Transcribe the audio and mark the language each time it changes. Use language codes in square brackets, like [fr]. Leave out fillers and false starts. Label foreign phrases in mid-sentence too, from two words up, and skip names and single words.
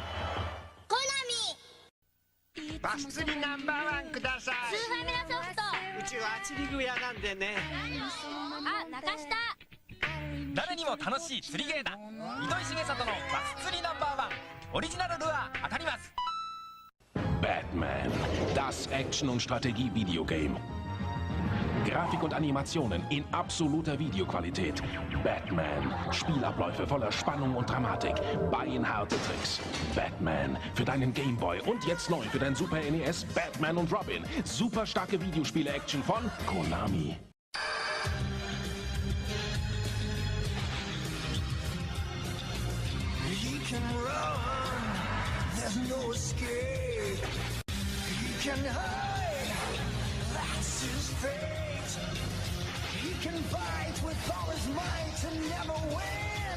[ja] コナミバス釣りナンバー1ください。スーファミのソフト。うちは釣り具屋なんでね。あ、中下。誰にも楽しい釣りゲーだ。糸井重里のバス釣りナンバー1オリジナルルアー当たります。 [de] Batman, das Action- und Strategie-Videogame. Grafik und Animationen in absoluter Videoqualität. Batman, Spielabläufe voller Spannung und Dramatik. Beinharte Tricks. Batman für deinen Gameboy und jetzt neu für dein Super NES Batman und Robin. Super starke Videospiele-Action von Konami. [en] He can run, there's no escape. He can hide, that's his fate. He can fight with all his might and never win.